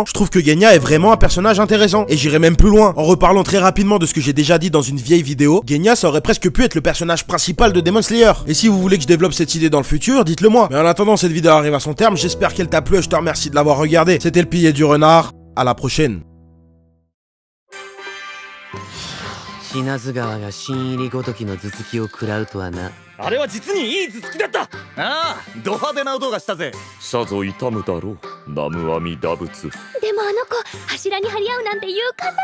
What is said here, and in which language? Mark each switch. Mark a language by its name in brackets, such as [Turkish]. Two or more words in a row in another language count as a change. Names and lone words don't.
[French] Je trouve que Genya est vraiment un personnage intéressant. Et j'irai même plus loin. En reparlant très rapidement de ce que j'ai déjà dit dans une vieille vidéo, Genya ça aurait presque pu être le personnage principal de Demon Slayer. Et si vous voulez que je développe cette idée dans le futur, dites-le moi. Mais en attendant, cette vidéo arrive à son terme. J'espère qu'elle t'a plu et je te remercie de l'avoir regardé. C'était le pilier du renard. À la prochaine. [Japanese] 死なず川が新入りごときの頭突きを食らうとはな。あれは実にいい頭突きだった。ああ、ド派手な音がしたぜ。さぞ痛むだろう、南無阿弥陀仏。でもあの子柱に張り合うなんて勇敢なのね。